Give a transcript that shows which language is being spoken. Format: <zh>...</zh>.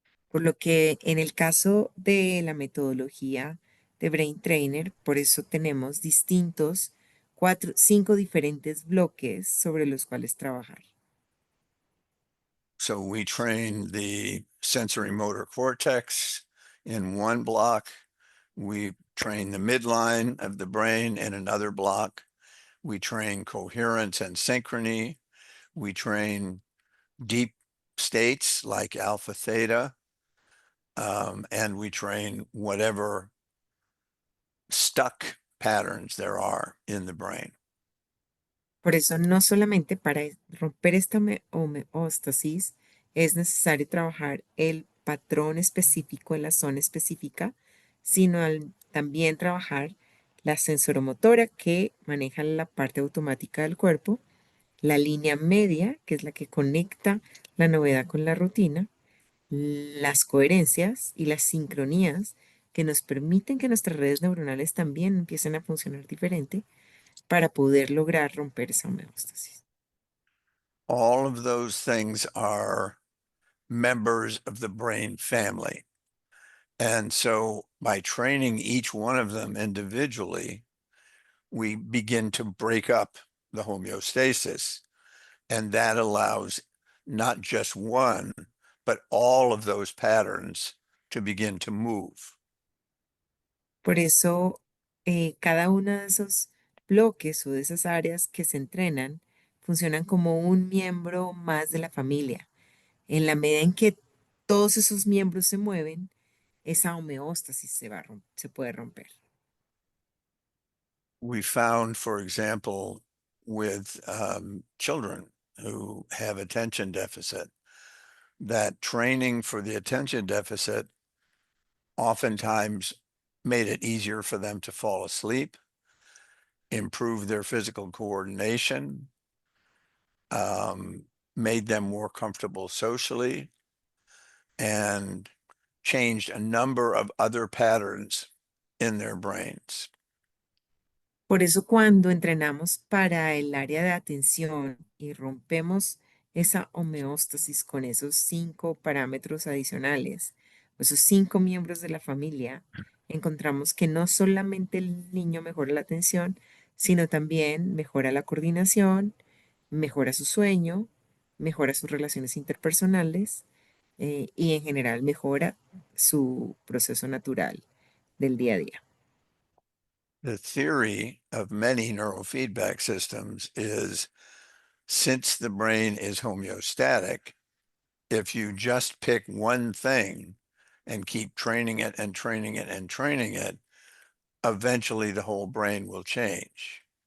<es>Por lo que en el caso de la metodología de Brain Trainer, por eso tenemos distintos, cinco diferentes bloques sobre los cuales trabajar.</es> <en>So we train the sensory motor cortex in one block. We train the midline of the brain in another block. We train coherence and synchrony. We train deep states like alpha theta. And we train whatever stuck patterns there are in the brain.</en> <es>Por eso, no solamente para romper esta homeostasis es necesario trabajar el patrón específico en la zona específica, sino también trabajar la sensoromotora que maneja la parte automática del cuerpo, la línea media, que es la que conecta la novedad con la rutina, las coherencias y las sincronías que nos permiten que nuestras redes neuronales también empiecen a funcionar diferente para poder lograr romper esa homeostasis.</es> <en>All of those things are members of the brain family. And so by training each one of them individually, we begin to break up the homeostasis. And that allows not just one, but all of those patterns to begin to move.</en> <es>Por eso, cada uno de esos bloques o de esas áreas que se entrenan funcionan como un miembro más de la familia. En la medida en que todos esos miembros se mueven, esa homeostasis se puede romper.</es> <en>We found, for example, with children who have attention deficit, that training for the attention deficit oftentimes made it easier for them to fall asleep, improve their physical coordination, um, made them more comfortable socially, and changed a number of other patterns in their brains.</en> <es>Por eso cuando entrenamos para el área de atención y rompemos esa homeostasis con esos 5 parámetros adicionales, esos 5 miembros de la familia, encontramos que no solamente el niño mejora la atención, sino también mejora la coordinación, mejora su sueño, mejora sus relaciones interpersonales y en general mejora su proceso natural del día a día.</es> <en>The theory of many neurofeedback systems is, since the brain is homeostatic, if you just pick one thing and keep training it and training it and training it, eventually the whole brain will change.</en>